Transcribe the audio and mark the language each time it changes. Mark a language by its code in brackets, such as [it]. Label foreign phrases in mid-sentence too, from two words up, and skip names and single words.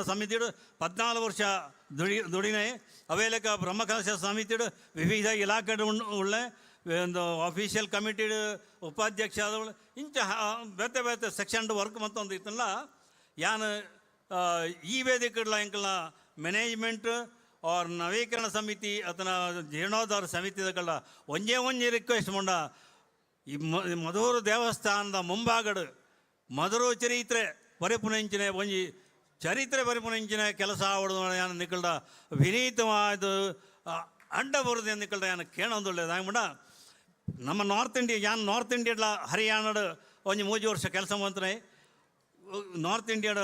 [tcy] ಸಮಿತಿಡು 14 ವರ್ಷ ದುಡಿನೇ ಅವೇ ಲೆಕ್ಕ ಬ್ರಹ್ಮಕಲಶ ಸಮಿತಿಡು ವಿವಿಧ ಇಲಾಖೆ ಉಳ್ಳೆ ಒಂದು [en] official committeedu [tcy] ಉಪಾಧ್ಯಕ್ಷ ಆದವಳು ಇಂಚ ಬೇತೆ [en] section work [tcy] ಮತ್ತೊಂದು ಇತ್ತಲ್ಲ ಯಾನು ಈ ವೇದಿಕೆಗಳ ಎಂಕಲ್ಲ ಮ್ಯಾನೇಜ್ಮೆಂಟ್ ಅವ್ರ ನವೀಕರಣ ಸಮಿತಿ ಅಥವಾ ಜೀರ್ಣೋದ್ಧಾರ ಸಮಿತಿಗಳ ಒಂಜೇ ರಿಕ್ವೆಸ್ಟ್ ಮುಂಡ ಈ ಮಧೂರು ದೇವಸ್ಥಾನದ ಮುಂಭಾಗಡು ಮಧುರು ಚರಿತ್ರೆ ಪರಿಪುನಂಚಿನ ಒಂಜಿ ಚರಿತ್ರೆ ಪರಿಪುನಂಚಿನ ಕೆಲಸ ಆವಡು ಯಾನು ನಿಕ್ಕಲ್ಡ ವಿನೀತವಾದ ಅಡ್ಡ ಬರುದು ನಿಕ್ಕಲ್ಡ ಯಾನು ಕೇಳೊಂದುಳ್ಳೇದು ಆಗ್ಬಿಡ ನಮ್ಮ ನಾರ್ತ್ ಇಂಡಿಯಾಡ್ಲ ಹರಿಯಾಣಡು ಒಂಜಿ 3 ವರ್ಷ ಕೆಲಸ ಮಂತ್ರೆ ನಾರ್ತ್ ಇಂಡಿಯಾಡ